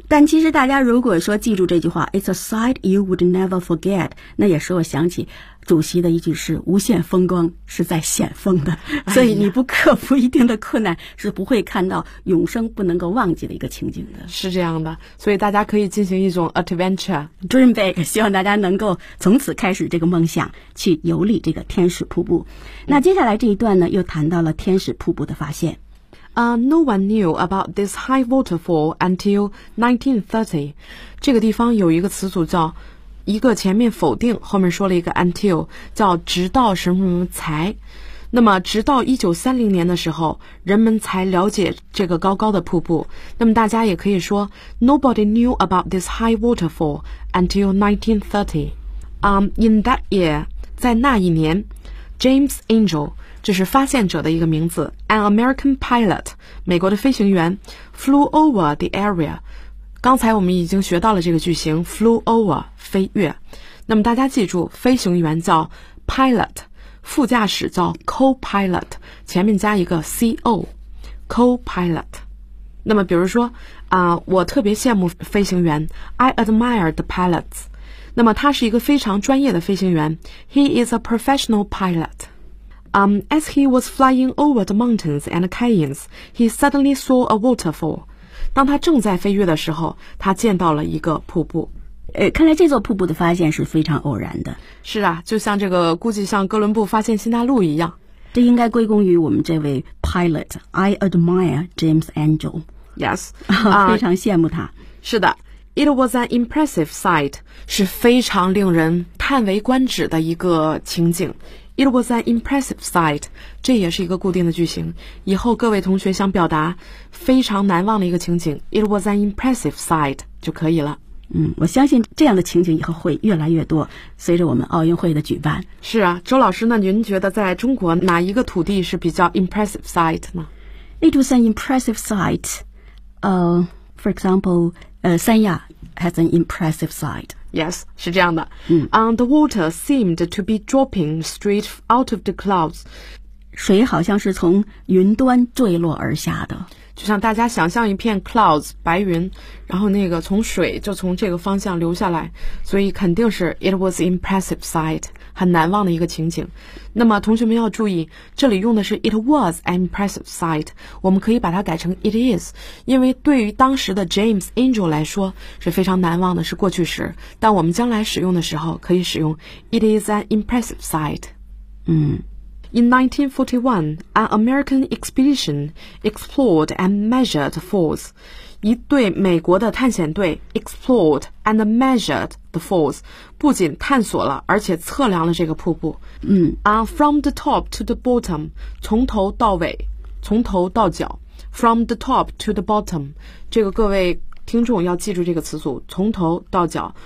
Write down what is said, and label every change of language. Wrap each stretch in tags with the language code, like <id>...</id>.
<zh>但其实大家如果说记住这句话</zh> <en>It's a sight you would never forget,</en> <zh>那也是我想起主席的一句是无限风光是在险峰的，所以你不克服一定的困难，是不会看到永生不能够忘记的一个情景的。是这样的，所以大家可以进行一种 adventure</zh> <en>dream big，</en> <zh>希望大家能够从此开始这个梦想，去游历这个天使瀑布。那接下来这一段呢，又谈到了天使瀑布的发现。</zh> <en>No one knew about this high waterfall until 1930.</en> <zh>这个地方有一个词组叫一个前面否定，后面说了一个 until， 叫直到什么什么才。那么直到1930年的时候，人们才了解这个高高的瀑布。</zh> <en>那么大家也可以说 Nobody knew about this high waterfall until 1930. In that year,</en> <zh>在那一年， James Angel，这是发现者的一个名字，</zh> <en>An American pilot，</en> <zh>美国的飞行员，</zh> <en>flew over the area。</en> <zh>刚才我们已经学到了这个句型 flew over， 飞越。那么大家记住，飞行员叫 pilot， 副驾驶叫 co-pilot， 前面加一个 co， co-pilot。那么比如说我特别羡慕飞行员，</zh> <en>I admire the pilots。</en> <zh>那么他是一个非常专业的飞行员，</zh> <en>He is a professional pilot。 As he was flying over the mountains and canyons, he suddenly saw a waterfall.</en> <zh>当他正在飞越的时候，他见到了一个瀑布。看来这座瀑布的发现是非常偶然的。是啊，就像这个，估计像哥伦布发现新大陆一样。这应该归功于我们这位 pilot.</zh> <en>I admire James Angel. Yes.</en> <zh>非常羡慕他。是的。</zh> <en>It was an impressive sight.</en> <zh>是非常令人叹为观止的一个情景。</zh> <en>It was an impressive sight.</en> <zh>这也是一个固定的句型。以后各位同学想表达非常难忘的一个情景，</zh> <en>It was an impressive sight</en> <zh>就可以了。我相信这样的情景以后会越来越多，随着我们奥运会的举办。是啊，周老师，那您觉得在中国哪一个土地是比较 impressive sight 呢？</zh> <en>It was an impressive sight. For example, 三亚 has an impressive sight. Yes,</en> <zh>是这样的。</zh> <en>The water seemed to be dropping straight out of the clouds.</en> <zh>水好像是从云端坠落而下的。就像大家想象一片 clouds, 白云，然后那个从水就从这个方向流下来，所以肯定是</zh> <en>it was impressive sight,</en> <zh>很难忘的一个情景。那么同学们要注意，这里用的是</zh> <en>it was an impressive sight,</en> <zh>我们可以把它改成 it is, 因为对于当时的 James Angel 来说是非常难忘的，是过去时，但我们将来使用的时候可以使用</zh> <en>it is an impressive sight。 In 1941, an American expedition explored and measured falls.</en> <zh>一对美国的探险队</zh> <en>explored and measured the falls.</en> <zh>不仅探索了，而且测量了这个瀑布。</zh> <en>From the top to the bottom,</en> <zh>从头到尾，从头到脚。</zh> <en>From the top to the bottom,</en> <zh>这个各位听众要记住这个词组，从头到脚。</zh>